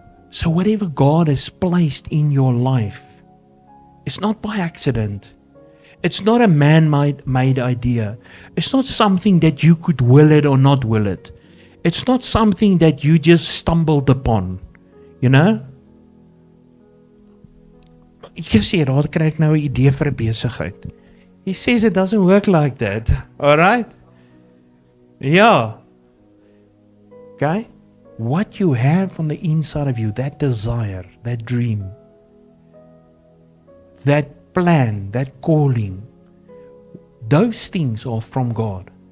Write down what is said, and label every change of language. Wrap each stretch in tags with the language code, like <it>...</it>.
<en>So whatever God has placed in your life, it's not by accident. It's not a man-made idea. It's not something that you could will it or not will it. It's not something that you just stumbled upon. You know?</en> <af>Jy sê, daar kry ek nou 'n idee vir 'n besigheid.</af> <en>He says it doesn't work like that. Alright? Yeah. Okay? What you have on the inside of you, that desire, that dream, that plan, that calling, those things are from God.</en>